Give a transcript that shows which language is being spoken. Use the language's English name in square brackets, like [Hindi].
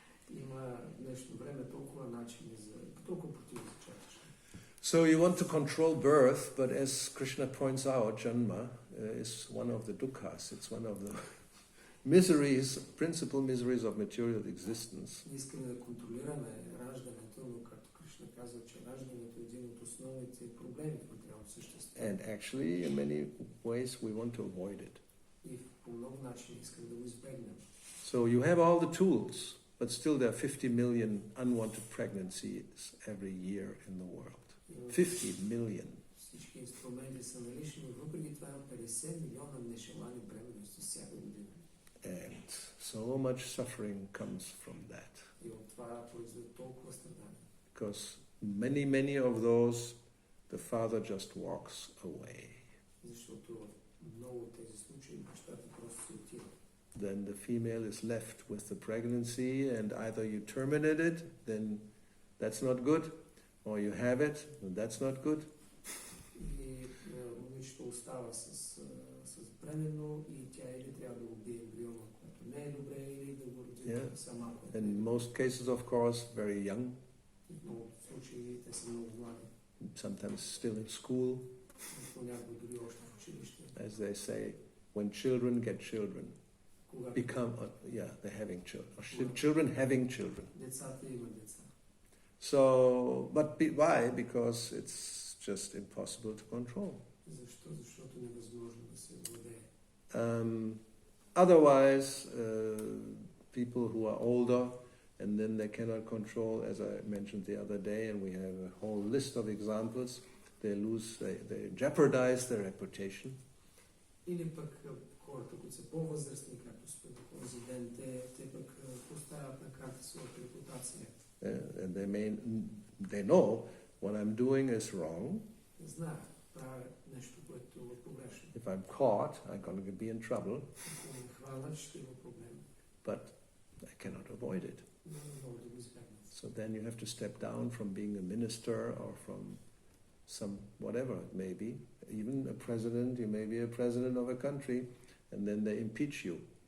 [Bulgarian] Има днешно време толкова начини толкова противозачатъчни. [English] So you want to control birth, but as Krishna points out, Janma is one of the dukkhas. It's one of the miseries, principal miseries of material existence. [Bulgarian] Искаме да контролираме раждането, но както Кришна казва, че раждането е един от основните проблеми в материалното същество. [English] And actually, in many ways, we want to avoid it. [Bulgarian] И по много начини искаме да го избегнем. [English] So you have all the tools, but still there are 50 million unwanted pregnancies every year in the world. 50 million. [Bulgarian] Всички инструменти са налични, но въпреки това има 50 милиона нежелани бременности всяка година. [English] And so much suffering comes from that. [Bulgarian] И от това произвежда толкова страдания. [English] Because many of those, the father just walks away. [Bulgarian] Защото много от тези случаи бащата просто се отива. [English] Then the female is left with the pregnancy, and either you terminate it, then that's not good, or you have it, and that's not good. [Bulgarian] И момичето остава с бременно и тя или трябва да убие ембриона, което не е добре, или да го роди сама. [English] In most cases, of course, very young. [Bulgarian] В много случаи те са много млади. [English] Sometimes still in school. [Bulgarian] Понякога дори още в училище. [English] As they say, when children get children, become, they're having children, or children having children. [Bulgarian] Децата имат деца. [English] So, but why? Because it's just impossible to control. [Bulgarian] Защо? Защото невъзможно да се владее. [English] Otherwise, people who are older and then they cannot control, as I mentioned the other day, and we have a whole list of examples, they jeopardize their reputation. [Bulgarian] Или пък хората, които са по-възрастни, както спомнях този ден, те пък поставят на карта своята репутация. [English] And they know what I'm doing is wrong. [Bulgarian] Знаят, правят нещо, което е погрешно. [English] If I'm caught, I'm going to be in trouble. [Bulgarian] Ако ме хванат, ще има проблем. [English] But I cannot avoid it. [Bulgarian] Но не мога да го избегна. [English] So then you have to step down from being a minister or from some whatever it may be, even a president. You may be a president of a country, and then they impeach you.